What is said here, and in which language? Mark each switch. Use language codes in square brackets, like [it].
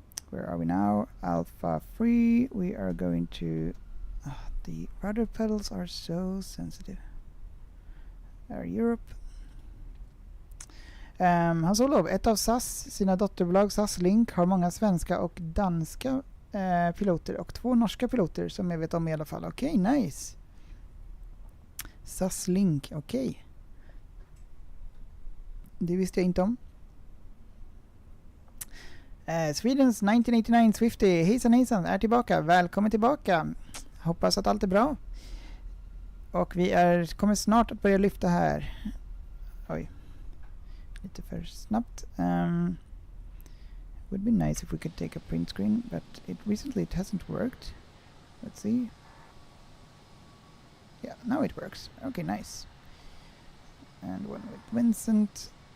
[en] Where are we now? Alpha 3. We are going to... the rudder pedals are so sensitive. Europe. [sv] Hans-Olof, ett av SAS sina dotterbolag SAS Link har många svenska och danska piloter och 2 norska piloter som jag vet om i alla fall. Okej, nice. SAS Link, okej. Det visste jag inte om. Swedens 1989 Swifty, hejsan, är tillbaka. Välkommen tillbaka. Hoppas att allt är bra. Och vi kommer snart att börja lyfta här. Oj. Lite för snabbt. [en] Would be nice if we could take a print screen, but recently it hasn't worked. Let's see. Yeah, now it works. Okay, nice. And one with Vincent.